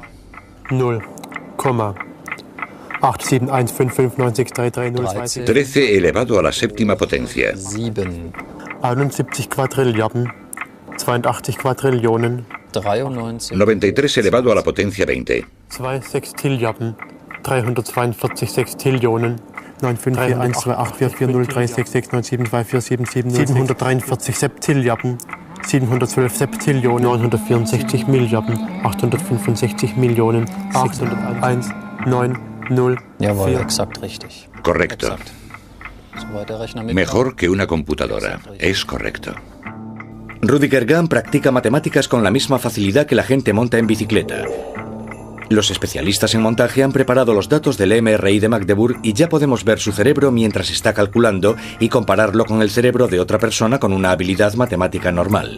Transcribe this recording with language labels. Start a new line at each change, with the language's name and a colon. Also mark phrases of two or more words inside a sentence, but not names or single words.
Spanish: 0, 8, 7, 1, 5, 5, 9, 6, 3, 3, 0, 2, 6. 13 elevado a la séptima potencia.
German: 71 Quadrilliarden, 82 Quadrillionen,
Spanish: 93 elevado a la potencia 20.
German: 2 Sextilliarden, 342 Sextillionen, 743 Septilliarden, 712 Septillionen, 964 Milliarden, 865 Millionen, 801, 9, 0. Jawohl, exakt richtig.
Spanish: Correcto.
German: Exakt.
Spanish: Mejor que una computadora. Es correcto. Rüdiger Gamm practica matemáticas con la misma facilidad que la gente monta en bicicleta. Los especialistas en montaje han preparado los datos del MRI de Magdeburg y ya podemos ver su cerebro mientras está calculando y compararlo con el cerebro de otra persona con una habilidad matemática normal.